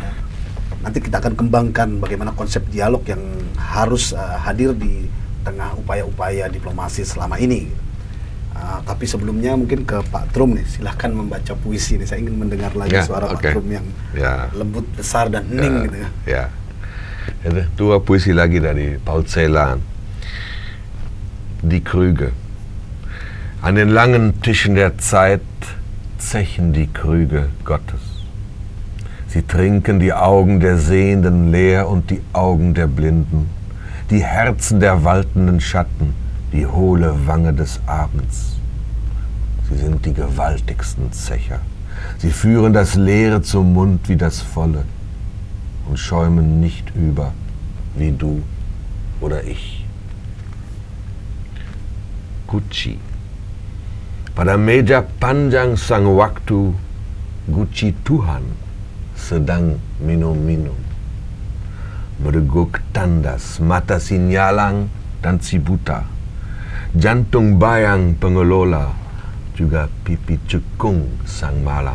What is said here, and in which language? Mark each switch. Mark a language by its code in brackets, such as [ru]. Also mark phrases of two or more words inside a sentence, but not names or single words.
[id] Nanti kita akan kembangkan bagaimana konsep dialog yang harus hadir di tengah upaya-upaya diplomasi selama ini. Tapi sebelumnya mungkin ke Pak Trum nih, silahkan membaca puisi nih. Saya ingin mendengar lagi suara Pak Trum yang lembut, besar, dan hening gitu ya. Dua puisi lagi dari Paul Celan. [de] Die Krüge. An den langen Tischen der Zeit zechen die Krüge Gottes. Sie trinken die Augen der Sehenden leer und die Augen der Blinden, die Herzen der waltenden Schatten, die hohle Wange des Abends. Sie sind die gewaltigsten Zecher. Sie führen das Leere zum Mund wie das Volle und schäumen nicht über, wie du oder ich. [id] Gucci. Pada meja panjang sang waktu, Gucci Tuhan sedang minum-minum. Berdeguk tandas, mata si nyalang dan si buta. Jantung bayang pengelola, juga pipi cekung sang malam.